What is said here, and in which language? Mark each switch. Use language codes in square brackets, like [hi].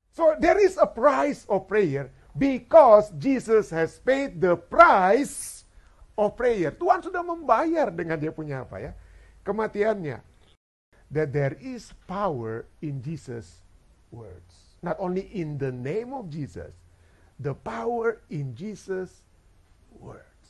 [en] So there is a price of prayer because Jesus has paid the price of prayer. [ms] Tuhan sudah membayar dengan dia punya apa ya? Kematiannya. [en] That there is power in Jesus' words. Not only in the name of Jesus, the power in Jesus' words.